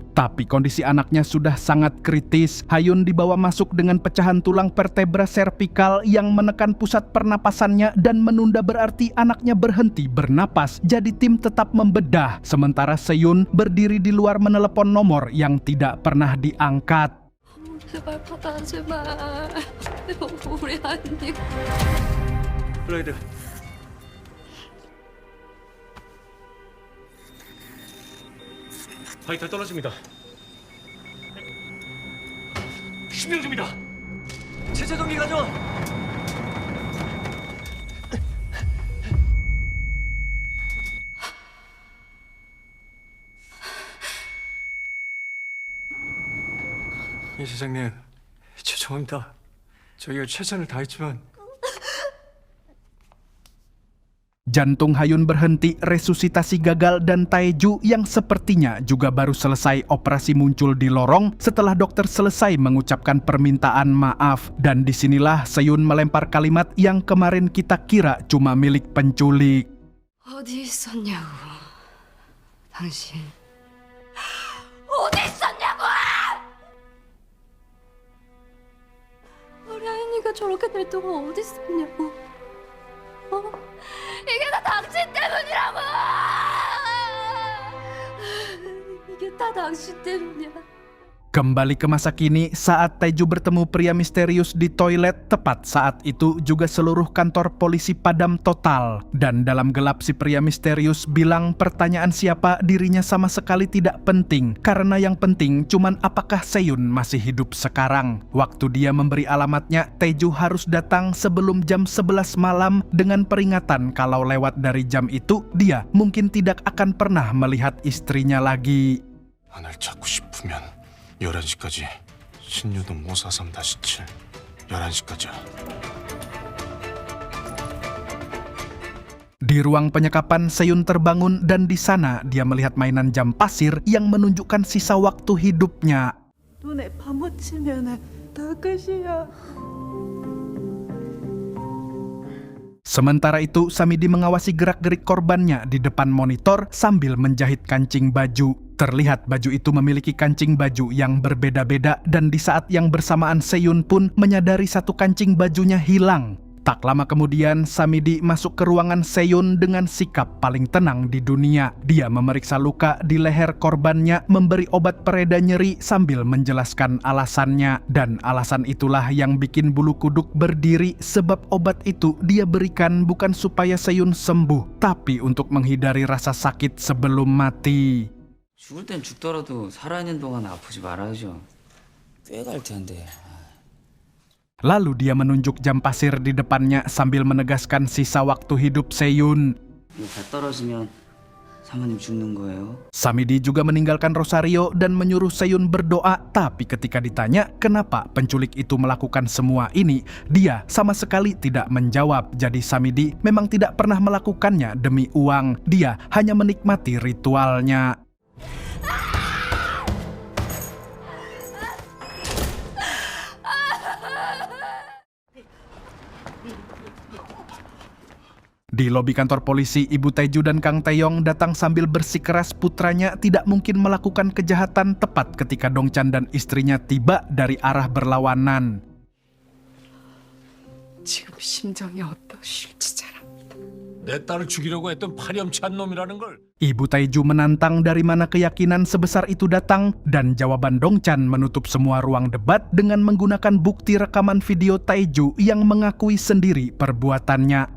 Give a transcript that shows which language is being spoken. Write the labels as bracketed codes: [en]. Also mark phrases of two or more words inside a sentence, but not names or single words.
[id] Tapi kondisi anaknya sudah sangat kritis. Hayun dibawa masuk dengan pecahan tulang vertebra servikal yang menekan pusat pernapasannya dan menunda berarti anaknya berhenti bernapas. Jadi tim tetap membedah. Sementara Seyun berdiri di luar menelepon nomor yang tidak pernah diangkat. [ko] 제발 받아, 제발. 우리 언니. 블레이드. 바이탈 떨어집니다. 신명중입니다. 체제동기 가져. 예, 사장님. 죄송합니다. 저희가 최선을 다했지만 [id] Jantung Hayun berhenti, resusitasi gagal, dan Taeju yang sepertinya juga baru selesai operasi muncul di lorong setelah dokter selesai mengucapkan permintaan maaf. Dan disinilah Seyun melempar kalimat yang kemarin kita kira cuma milik penculik. [ko] 어디 있었냐고. 당신. 어디 있었냐고! 우리 아이니가 저렇게 될 동안 어디 있었냐고. 이게 다 당신 때문이라고! 이게 다 당신 때문이야. [id] Kembali ke masa kini saat Taeju bertemu pria misterius di toilet. Tepat saat itu juga seluruh kantor polisi padam total. Dan dalam gelap si pria misterius bilang pertanyaan siapa dirinya sama sekali tidak penting. Karena yang penting cuman apakah Seyun masih hidup sekarang. Waktu dia memberi alamatnya, Taeju harus datang sebelum jam 11 malam dengan peringatan kalau lewat dari jam itu dia mungkin tidak akan pernah melihat istrinya lagi. [ko] 하나를 찾고 싶으면 11시까지 신유동 543-7 11시까지야. [id] Di ruang penyekapan, Seyun terbangun dan di sana dia melihat mainan jam pasir yang menunjukkan sisa waktu hidupnya. [ko] 눈에 파묻히면은 다 끝이야. [id] Sementara itu, Samidi mengawasi gerak-gerik korbannya di depan monitor sambil menjahit kancing baju. Terlihat baju itu memiliki kancing baju yang berbeda-beda dan di saat yang bersamaan Seyun pun menyadari satu kancing bajunya hilang. Tak lama kemudian, Samidi masuk ke ruangan Seyun dengan sikap paling tenang di dunia. Dia memeriksa luka di leher korbannya, memberi obat pereda nyeri sambil menjelaskan alasannya. Dan alasan itulah yang bikin bulu kuduk berdiri sebab obat itu dia berikan bukan supaya Seyun sembuh, tapi untuk menghindari rasa sakit sebelum mati. [ko] 죽을 땐 죽더라도 살아있는 동안 아프지 말아야죠. 꽤 갈 텐데. [id] Lalu dia menunjuk jam pasir di depannya sambil menegaskan sisa waktu hidup Seyun. [ko] 이거 다 떨어지면 사모님 죽는 거예요. [id] Samidi juga meninggalkan Rosario dan menyuruh Seyun berdoa. Tapi ketika ditanya kenapa penculik itu melakukan semua ini, dia sama sekali tidak menjawab. Jadi Samidi memang tidak pernah melakukannya demi uang. Dia hanya menikmati ritualnya. Di lobi kantor polisi, Ibu Taeju dan Kang Taeyong datang sambil bersikeras putranya tidak mungkin melakukan kejahatan tepat ketika Dongchan dan istrinya tiba dari arah berlawanan. [ko] 지금 심정이 어떠실지 잘 압니다. 내 딸을 죽이려고 했던 파렴치한 놈이라는 걸 [id] Ibu Taeju menantang dari mana keyakinan sebesar itu datang, dan jawaban Dongchan menutup semua ruang debat dengan menggunakan bukti rekaman video Taeju yang mengakui sendiri perbuatannya.